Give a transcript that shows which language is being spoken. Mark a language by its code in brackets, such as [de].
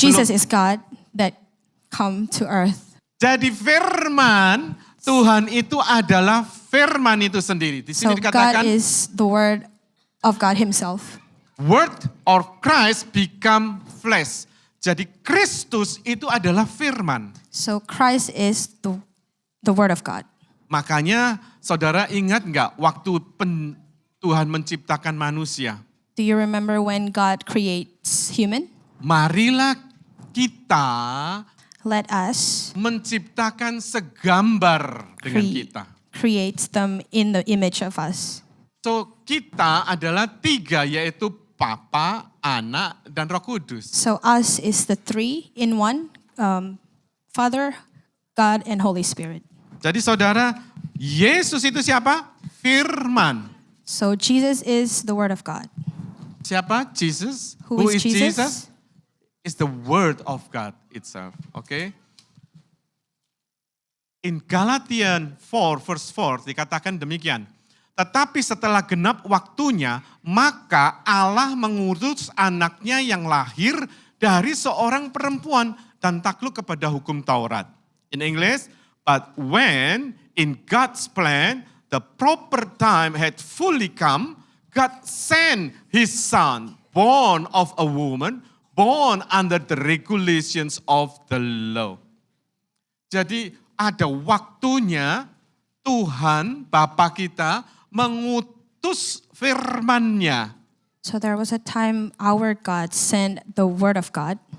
[en] Jesus is God that come to earth. [id] Jadi firman Tuhan itu adalah firman itu sendiri. Di [en] So [id] sini [en] God [id] dikatakan [en] is the word of God himself. word or Christ become flesh. [id] Jadi Kristus itu adalah firman. [en] So Christ is the word of God. [id] Makanya saudara ingat nggak waktu Tuhan menciptakan manusia? [en] Do you remember when God creates human? [id] Marilah kita [en] Let us [id] menciptakan segambar dengan kita. [en] create them in the image of us. [id] So kita adalah tiga, yaitu Bapa, Anak, dan Roh Kudus. [en] So us is the three in one, Father, God, and Holy Spirit. [id] Jadi saudara, Yesus itu siapa? Firman. [en] So Jesus is the word of God. [id] Siapa? Jesus. [en] Who is Jesus? Is the word of God itself. Okay? In Galatians 4 verse 4 [id] dikatakan demikian. Tetapi setelah genap waktunya, maka Allah mengutus anaknya yang lahir dari seorang perempuan dan takluk kepada hukum Taurat. [en] In English, but when in God's plan the proper time had fully come, God sent his son, born of a woman, born under the regulations of the law. [id] Jadi ada waktunya Tuhan Bapa kita mengutus firman-Nya, [en] So there was a time our God sent the word of God,